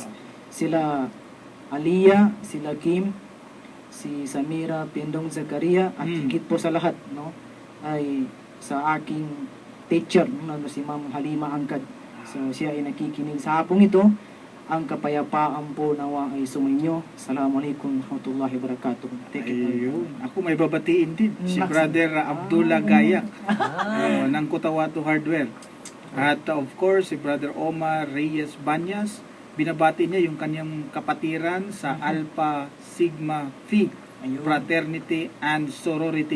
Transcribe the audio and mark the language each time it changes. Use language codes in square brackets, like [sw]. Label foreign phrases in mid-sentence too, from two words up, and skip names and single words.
[tl] Sila Aliyah, sila Kim, si Samira Pindong Zakaria, at higit po sa lahat, no, ay sa aking teacher, no, si Ma'am Halima Angkad. So siya ay nakikinig sa hapong ito. Ang kapayapaan po nawa ay sumainyo. [ar] السلام عليكم ورحمة الله وبركاته. [en] Take it away. [tl] Ayun. Ako may babatiin din. Si Naks- Brother Abdullah Gayak ng Kutawato Hardware. At [en] of course, [tl] si Brother Omar Reyes Banyas. Binabati niya yung kanyang kapatiran sa Alpha Sigma Phi Ayun. [en] Fraternity and Sorority.